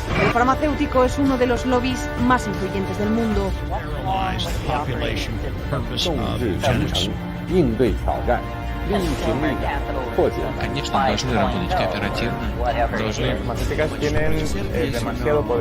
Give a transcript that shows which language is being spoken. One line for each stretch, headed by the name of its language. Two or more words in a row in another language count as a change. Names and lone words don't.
Spanish: farmacéutico es uno de los lobbies más influyentes del mundo.
Chinese: 应对挑战，利益平力破解。
Russian: Конечно, должны работать кооперативно, должны...
Spanish: Farmacéuticas tienen demasiado poder.